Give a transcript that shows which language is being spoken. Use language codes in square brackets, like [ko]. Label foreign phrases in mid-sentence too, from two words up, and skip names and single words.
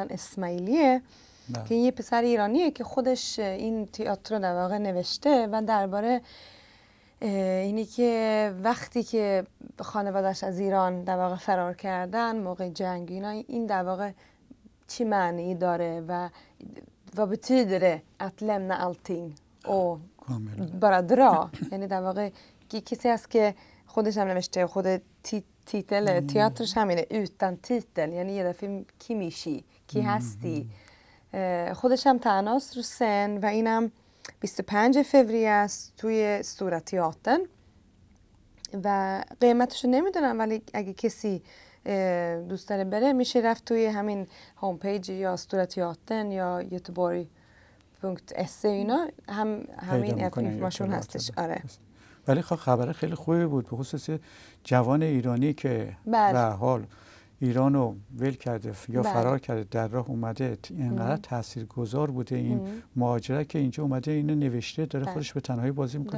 [fa] اسماعیلیه که یه پسر ایرانیه که خودش این تئاتر رو در واقع نوشته و درباره اینی که وقتی که خانواده‌اش از ایران در واقع فرار کردن موقع جنگ اینا، این در واقع چی معنی داره و [sv] vad betyder det att lämna allting och bara dra. [fa] یعنی در واقع کسی هست که خودش هم نوشته، خود تیتل تئاترش همینه utan titel، یعنی یه دفعه کی میشی، کی هستی. خودش هم تنهاست رو سن و اینم 25 فوریه است توی سtora teatern و قیمتش رو نمیدونم، ولی اگه کسی دوست داره بره میشه رفت توی همین هوم پیج یا سtora teatern یا göteborg.se اینا همین اینفورماسیون هستش. آره ولی خب خبر خیلی خوبی بود به خصوص جوان ایرانی که به حال ایرانو ول کرده یا فرار کرده در راه اومده، اینقدر تاثیرگذار بوده این مهاجرت که اینجا اومده اینو نوشته داره خودش به تنهایی بازی میکنه.